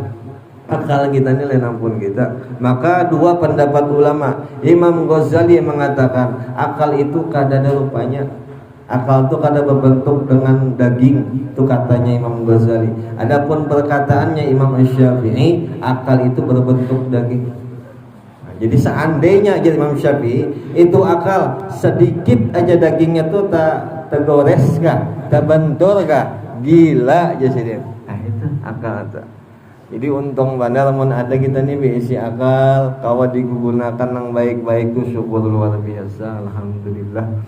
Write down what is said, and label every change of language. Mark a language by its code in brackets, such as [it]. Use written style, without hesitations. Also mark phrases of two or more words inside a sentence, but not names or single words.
[bjn] Akal kita ini lain namun kita. Maka dua pendapat ulama, Imam Ghazali mengatakan akal itu kada ada rupanya. Akal itu kada berbentuk dengan daging, itu katanya Imam Ghazali. Adapun perkataannya Imam Syafi'i, akal itu berbentuk daging. Nah, jadi seandainya aja Imam Syafi'i itu akal sedikit aja dagingnya tuh tak tergores kah, tak bentur kah, gila aja sih dia. Nah itu akal tuh. Jadi untung benar mun ada kita nih berisi akal, kawa digunakan yang baik-baik tuh syukur luar biasa, alhamdulillah.